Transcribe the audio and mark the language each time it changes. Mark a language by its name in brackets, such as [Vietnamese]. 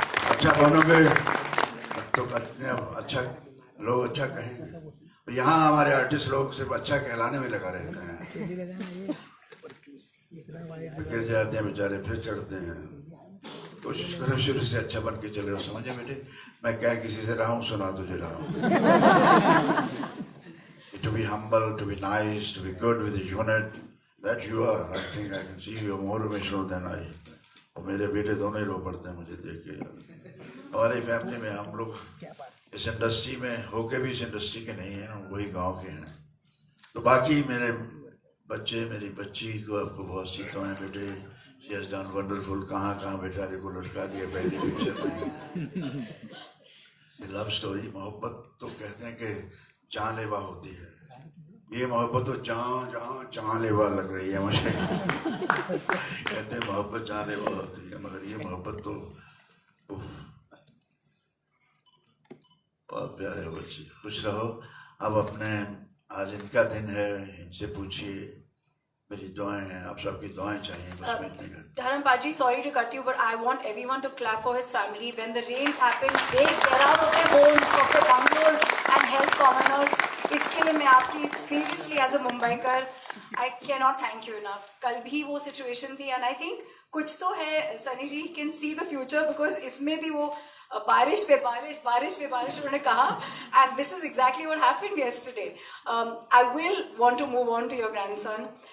[Hindi] अच्छा बनोगे तो अच्छा लोग अच्छा कहेंगे. यहाँ हमारे आर्टिस्ट लोग सिर्फ अच्छा कहलाने में लगा रहते हैं. गिर जाते हैं बेचारे, फिर चढ़ते हैं. कोशिश करो शुरू से अच्छा बन के चले. समझे बेटे, मैं क्या किसी से रहा हूँ, सुना तुझे रहा हूँ. [English] To be humble, to be nice, to be good with the unit, that you are. I think I can see you are more emotional than I. [Hindi] और मेरे बेटे दोनों ही रो पड़ते हैं मुझे देख के. हमारी फैमिली में हम लोग इस इंडस्ट्री में होके भी इस इंडस्ट्री के नहीं हैं, वही गांव के हैं. तो बाकी मेरे बच्चे, मेरी बच्ची को आपको बहुत सी दुआएं बेटे. [English] She has done wonderful. [Hindi] कहाँ कहाँ बेचारे को लटका दिया पहली पिक्चर में. लव स्टोरी, मोहब्बत तो कहते हैं कि जानलेवा होती है. ये मोहब्बत तो जानलेवा लग रही है मुझे. कहते हैं मोहब्बत जानलेवा होती है, मगर ये मोहब्बत तो बहुत प्यारे हो बच्ची. खुश रहो. अब अपने आज इनका दिन है, इनसे पूछिए. मेरी दुआएं हैं, आप सबकी दुआएं चाहिए बस. [English] Dharam Paji, sorry to cut you, but I want everyone to clap for his family. When the rains happen, they get out of their homes, of their bungalows and help commoners. [Hindi] इसके लिए मैं आपकी [English] Seriously as a मुंबईकर I can not thank you enough. [Hindi] कल भी वो situation थी [English] and I think [Hindi] कुछ तो है सनी जी [English] can see the future because [Hindi] इसमें भी वो बारिश पे बारिश बारिश पे बारिश उन्होंने कहा [English] And this is exactly what happened yesterday. I will want to move on to your grandson.